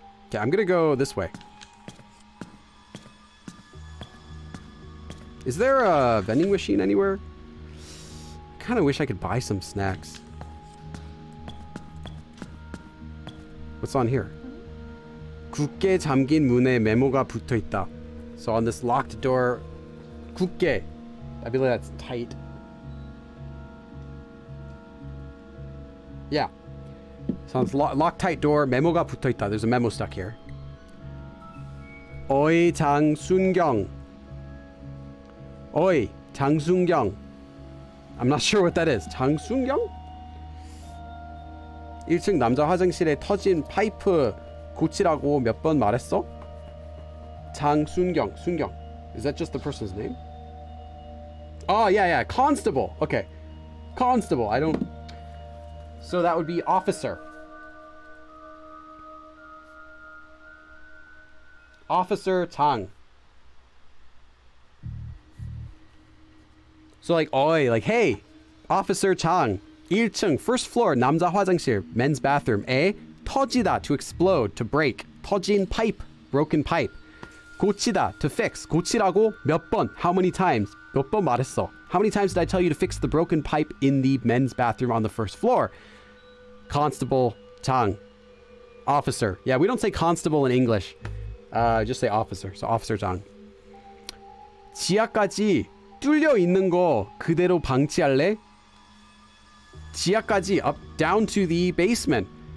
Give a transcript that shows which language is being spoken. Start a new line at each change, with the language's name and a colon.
English: Okay, I'm gonna go this way. Is there a vending machine anywhere? Kind of wish I could buy some snacks. What's on here?
Korean: 굳게 잠긴 문에 메모가 붙어 있다.
English: So on this locked door, 굳게. I believe that's tight. Yeah. So it's locked tight door,
Korean: 메모가 붙어 있다.
English: There's a memo stuck here.
Korean: 어이 장순경. 어이 장순경.
English: I'm not sure what that is. 장순경?
Korean: 1층 남자 화장실에 터진 파이프 고치라고 몇 번 말했어? 장순경. 순경.
English: Is that just the person's name? Oh, yeah. Constable. Okay. Constable. I don't... So that would be officer. Officer 장. So like, oi, like, hey, Officer 장. 1층, first floor,
Korean: 남자 화장실,
English: men's bathroom. 에, 터지다, to explode, to break. 터진 pipe, broken pipe. 고치다, to fix.
Korean: 고치라고 몇 번,
English: how many times?
Korean: 몇 번 말했어?
English: How many times did I tell you to fix the broken pipe in the men's bathroom on the first floor? Constable 장. Officer. Yeah, we don't say constable in English. Just say officer. So officer 장.
Korean: 지하까지 뚫려 있는 거 그대로 방치할래?
English: 지하까지, up, down to the basement.